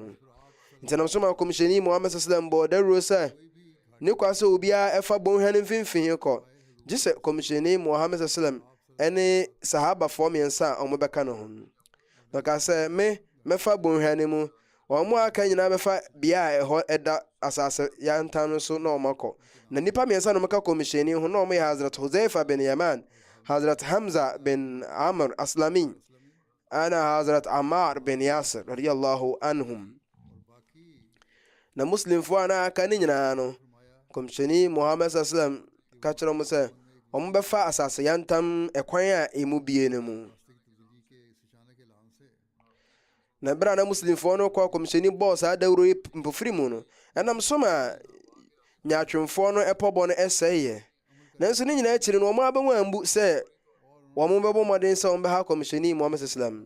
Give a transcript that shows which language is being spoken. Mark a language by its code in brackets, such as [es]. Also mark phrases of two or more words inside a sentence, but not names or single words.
[ak] ho nti nam so ma kɔmhyɛni Muhammad sallam bɔ dawuro sɛ ne kwa sɛ obiara ɛfa bɔnhwa no mfimfini kɔ gye sɛ kɔmhyɛni Muhammad sallam ɛne sahabafoɔ mmiɛnsa a wɔn bɛka no ho na ka sɛ mɛfa bɔnhwa no mu wɔn aka nyinaa bɛfa bea a ɛhɔ ɛda asase yantan no so na wɔn akɔ na nipa mmiɛnsa na wɔka kɔmhyɛni ho na wɔn yɛ Hazrat Huzaifa bin Yaman Hazrat Hamza bin Amr Aslami ana Hazrat Ammar bin Yasir [ar] رضي الله عنهم [ak] na muslimfoɔ a na aka ne nyinaa no kɔmhyɛni Muhammad sallam ka kyerɛ wɔn sɛ wɔn bɛfa asase yantam ɛkwan a emu bie no mu na bra na muslimfoɔ no kɔ kɔmhyɛni bɔɔ saa dawuro yi mpofiri mu no ɛnam so ma nyaatwemfoɔ no ɛpɔbɔ no ɛsɛeɛ nanso ne nyinaa akyiri no wɔn abɛhu ambu sɛ wɔn bɛbɔ mmɔden sɛ wɔn bɛha kɔmhyɛni Muhammad sallam